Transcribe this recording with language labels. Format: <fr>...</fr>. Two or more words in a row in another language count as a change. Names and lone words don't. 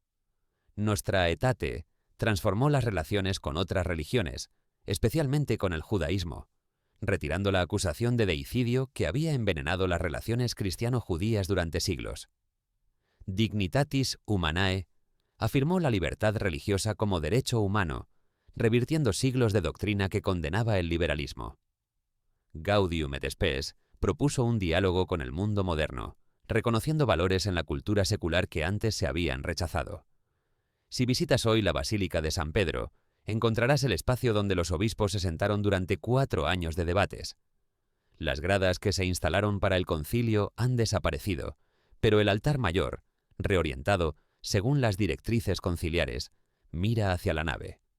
<es>Nostra Aetate transformó las relaciones con otras religiones, especialmente con el judaísmo, retirando la acusación de deicidio que había envenenado las relaciones cristiano-judías durante siglos. Dignitatis Humanae afirmó la libertad religiosa como derecho humano, revirtiendo siglos de doctrina que condenaba el liberalismo. Gaudium et Spes propuso un diálogo con el mundo moderno, reconociendo valores en la cultura secular que antes se habían rechazado. Si visitas hoy la Basílica de San Pedro, encontrarás el espacio donde los obispos se sentaron durante 4 años de debates. Las gradas que se instalaron para el concilio han desaparecido, pero el altar mayor, reorientado según las directrices conciliares, mira hacia la nave.</es>